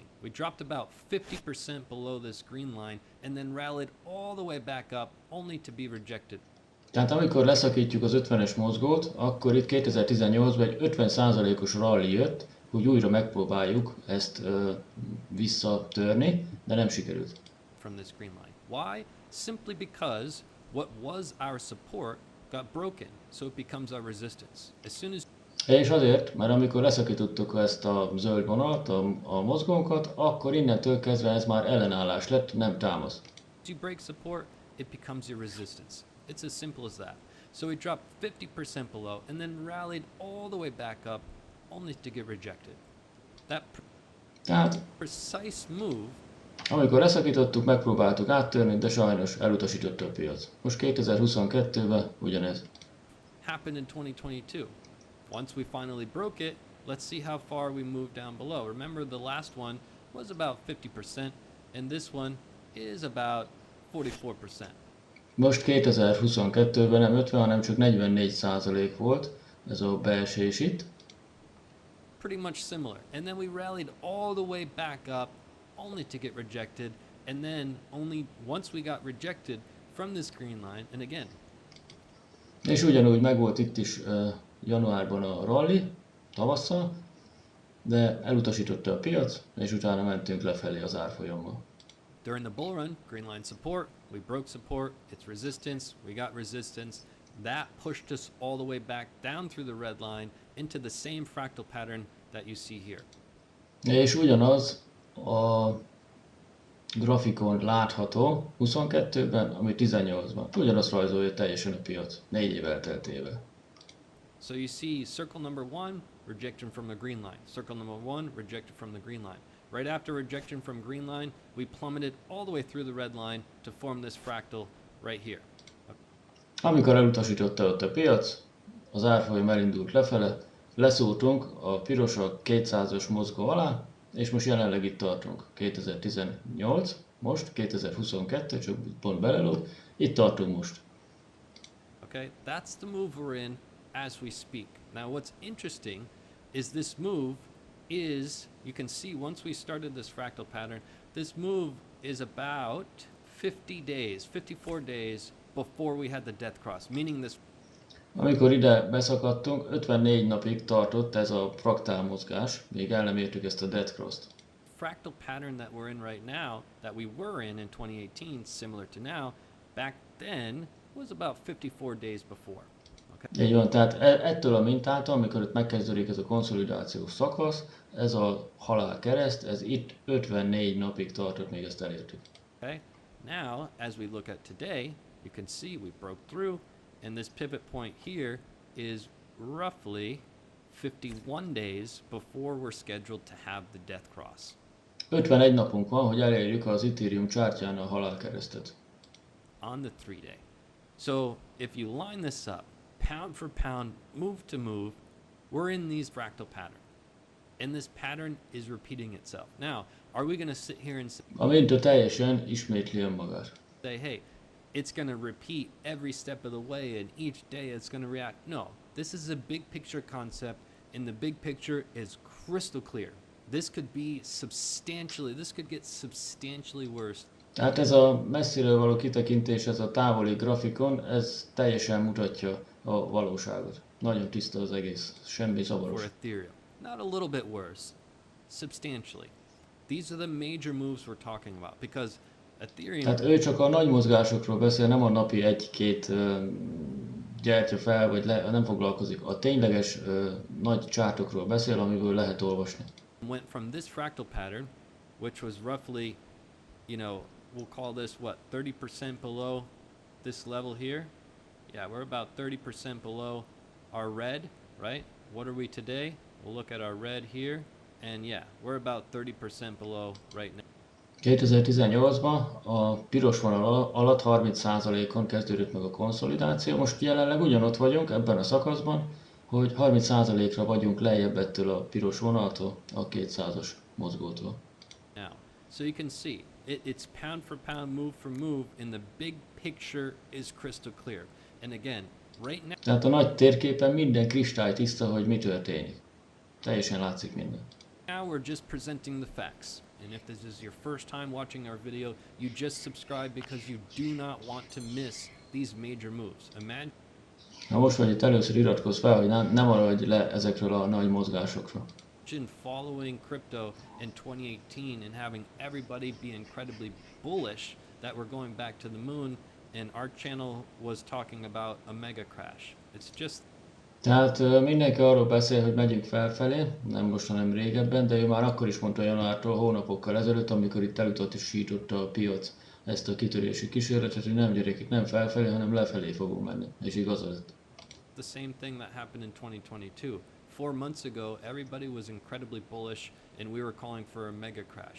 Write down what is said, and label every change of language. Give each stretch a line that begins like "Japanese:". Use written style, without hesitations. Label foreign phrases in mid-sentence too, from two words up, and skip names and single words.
English: We dropped about 50% below this green line and then rallied all the way back up only to be rejected.
Hungarian: Tehát amikor leszakítjuk az 50-es mozgót, akkor itt 2018-ban egy 50%-os rally jött, hogy újra megpróbáljuk ezt visszatörni, de nem sikerült.
English: From this green line. Why? Simply because what was our support got broken, so it becomes our resistance. As soon as
Hungarian: És azért, mert amikor leszakítottuk ezt a zöld vonalat, a mozgónkat, akkor innentől kezdve ez már ellenállás lett, nem támasz.
English: you break support, it becomes your resistance. It's as simple as that. So we dropped 50% below and then rallied all the way back up only to get rejected. That
Hungarian: Tehát,
English: precise move
Hungarian: amikor leszakítottuk, megpróbáltuk áttörni, de sajnos elutasította a piac. Most 2022-ben ugyanez.
English: happened in 2022. Once we finally broke it, let's see how far we moved down below. Remember, the last one was about 50%, and this one is about 44%.
Hungarian: Most 2022-ben nem 50, hanem csak 44% volt ez a beesés itt.
English: Pretty much similar. And then we rallied all the way back up only to get rejected. And then only once we got rejected from this green line, and again,
Hungarian: És ugyanúgy megvolt itt is januárban a rally, tavasszal, de elutasította a piac, és utána mentünk lefelé az árfolyammal.
English: during the bull run, green line support, we broke support, it's resistance, we got resistance. That pushed us all the way back down through the red line into the same fractal pattern that you see here.
Hungarian: És ugyanaz a grafikon látható 22-ben, ami 18-ban. Ugyanazt rajzolja teljesen a piac, 4 év elteltével.
English: So you see circle number 1, rejection from the green line. Circle number 1, rejected from the green line. Right after rejection from green line, we plummeted all the way through the red line to form this fractal right here.
Hungarian: Amikor elutasította ott a piac, az árfolyam elindult lefele, leszúrtunk a piros a 200-as mozgó alá, és most jelenleg itt tartunk. 2018, most 2022, csak pont belelóg, itt tartunk most.
English: Okay, that's the move we're in as we speak. Now what's interesting is this move is, you can see once we started this fractal pattern, this move is about 50 days, 54 days before we had the death cross, meaning this.
Hungarian: Amikor ide beszakadtunk, 54 napig tartott ez a fraktál mozgás, még el nem értük ezt a
English: death cross-
Hungarian: t.
English: Fractal pattern that we're in right now, that we were in 2018, similar to now, back then was about 54 days before. Okay.
Hungarian: Így van, tehát ettől a mintától, amikor itt megkezdődik ez a konszolidációs szakasz, ez a halálkereszt, ez itt 54 napig tartott, még ezt elértük.
English: Okay. Now, as we look at today, you can see we broke through, and this pivot point here is roughly 51 days before we're scheduled to have the death cross.
Hungarian: 51 napunk van, hogy elérjük az Ethereum chartján a halálkeresztet.
English: On the 3 day. So if you line this up, pound for pound, move to move, we're in these fractal pattern. And this pattern is repeating itself. Now, are we going to sit here and
Hungarian: A minta teljesen ismétli önmagát.
English: say, hey, it's going to repeat every step of the way and each day it's going to react? No, this is a big picture concept, and the big picture is crystal clear. This could get substantially worse.
Hungarian: Tehát ez a messziről való kitekintés, ez a távoli grafikon, ez teljesen mutatja a valóságot. Nagyon tiszta az egész, semmi
English: For
Hungarian: zavaros.
English: Ethereum. Not a little bit worse, substantially. These are the major moves we're talking about, because Ethereum...
Hungarian: Tehát ő csak a nagy mozgásokról beszél, nem a napi egy-két gyertya fel, vagy nem foglalkozik. A tényleges nagy csártokról beszél, amiből lehet olvasni.
English: Went from this fractal pattern, which was roughly, we'll call this what, 30% below this level here? Yeah, we're about 30% below our red, right? What are we today? We'll look at our red here, and yeah, we're about 30% below right now.
Hungarian: 2018-ban a piros vonal alatt 30%-on kezdődött meg a konszolidáció. Most jelenleg ugyanott vagyunk ebben a szakaszban, hogy 30%-ra vagyunk lejjebb ettől a piros vonaltól, a 200-as mozgótól.
English: Now, so you can see, it's pound for pound, move for move, and the big picture is crystal clear. And again, right now...
Hungarian: Tehát a nagy térképen minden kristálytiszta, hogy mi történik. Teljesen látszik minden.
English: Now we're just presenting the facts. And if this is your first time watching our video, you just subscribe because you do not want to miss these major moves. Imagine...
Hungarian: Ha most vagy itt először iratkozz fel, hogy nem maradj le ezekről a nagy mozgásokról.
English: Following crypto in 2018 and having everybody be incredibly bullish that we're going back to the moon, and our channel was talking about a mega crash. It's just...
Hungarian: Tehát mindenki arról beszél, hogy megyünk felfelé, nem most, hanem régebben, de ő már akkor is mondta januártól, hónapokkal ezelőtt, amikor itt elutasította a piac ezt a kitörési kísérletet, hogy nem gyerekek, nem felfelé, hanem lefelé fogunk menni, és igaza lett.
English: The same thing that happened in 2022. 4 months ago, everybody was incredibly bullish and we were calling for a mega crash.